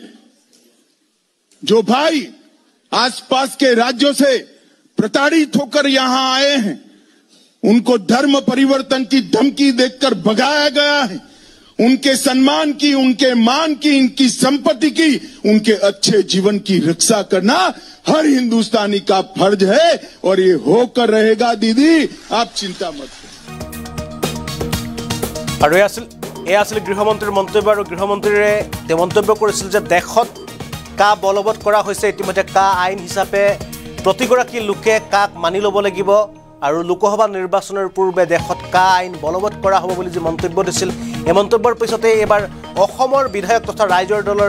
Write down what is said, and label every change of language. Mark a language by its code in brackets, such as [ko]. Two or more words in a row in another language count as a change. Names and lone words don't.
[hi] जो भाई आसपास के राज्यों से प्रताड़ित होकर यहां आए हैं उनको धर्म परिवर्तन की धमकी देकर भगाया गया है, उनके सम्मान की, उनके मान की, इनकी संपत्ति की, उनके अच्छे जीवन की रक्षा करना हर हिंदुस्तानी का फर्ज है और ये होकर रहेगा। दीदी आप चिंता मत करो। [as] আছিল গৃহমন্ত্ৰীৰ মন্তব্য আৰু গৃহমন্ত্ৰীৰে তেওঁ মন্তব্য কৰিছিল যে দেশত কা বলবৎ কৰা হৈছে। ইতিমধ্যে কা আইন হিচাপে প্ৰতিগৰাকী লোকে কাক মানি ল'ব লাগিব আৰু লোকসভা নিৰ্বাচনৰ পূৰ্বে দেশত কা আইন বলবৎ কৰা হ'ব বুলি যে মন্তব্য দিছিল এই মন্তব্যৰ পিছতে এবাৰ অসমৰ বিধায়ক তথা ৰাইজৰ দলৰ